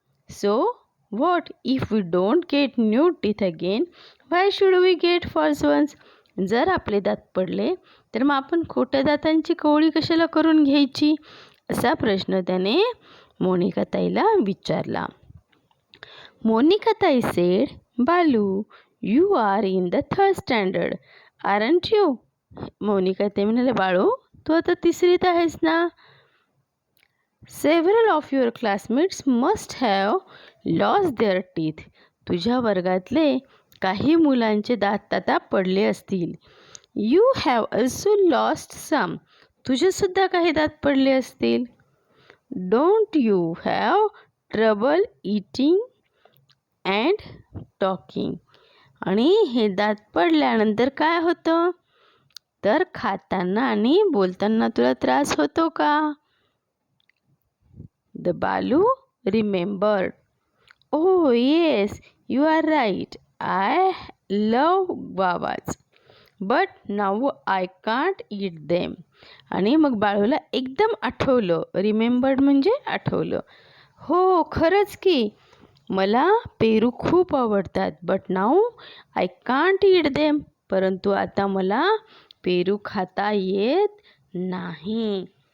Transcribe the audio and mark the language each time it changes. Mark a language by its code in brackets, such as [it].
[en] So what if we don't get new teeth again, why should we get false ones. [mr] जर आपले दात पडले तर मग आपण खोट्या दातांची कवळी कशाला करून घ्यायची, असा प्रश्न त्याने मोनिकाताईला विचारला. [en] Monikatai said, Balu, you are in the 3rd standard, aren't you. [mr] मोनिकाताई म्हणाले, बाळू तू आता 3रीत आहेस ना. [en] Several of your classmates must have lost their teeth. [mr] तुझ्या वर्गातले काही मुलांचे दात आता पडले असतील. [en] You have also lost some. [mr] तुझेसुद्धा काही दात पडले असतील. [en] Don't you have trouble eating and talking. [mr] आणि हे दात पडल्यानंतर काय होतं, तर खाताना आणि बोलताना तुला त्रास होतो का. [en] The Balu remembered, oh yes, you are right. I love guavas, but now I can't eat them. [mr] आणि मग बाळूला एकदम आठवलं, रिमेंबर्ड म्हणजे आठवलं. हो खरंच की, मला पेरू खूप आवडतात, [en] But now I can't eat them. [mr] परंतु आता मला पेरू खाता येत नाही.